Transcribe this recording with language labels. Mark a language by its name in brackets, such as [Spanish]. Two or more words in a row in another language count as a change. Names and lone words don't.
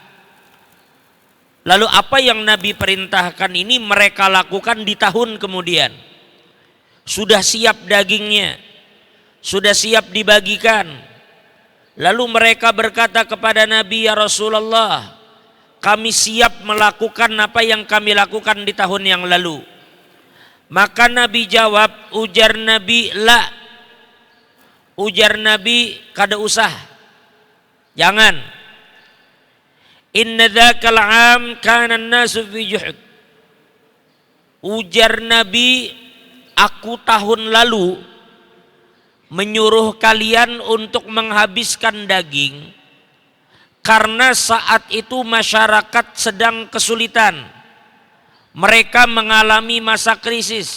[Indonesian] Lalu apa yang Nabi perintahkan ini mereka lakukan di tahun kemudian. Sudah siap dagingnya, sudah siap dibagikan. Lalu mereka berkata kepada Nabi, "Ya Rasulullah, kami siap melakukan apa yang kami lakukan di tahun yang lalu." Maka Nabi jawab, ujar Nabi, "La." Ujar Nabi, [Banjar] "Kada usah, [Indonesian] jangan. [Arabic] Inna dzakal 'am kana an-nasu fi juhud." [Indonesian] Ujar Nabi, "Aku tahun lalu menyuruh kalian untuk menghabiskan daging karena saat itu masyarakat sedang kesulitan. Mereka mengalami masa krisis."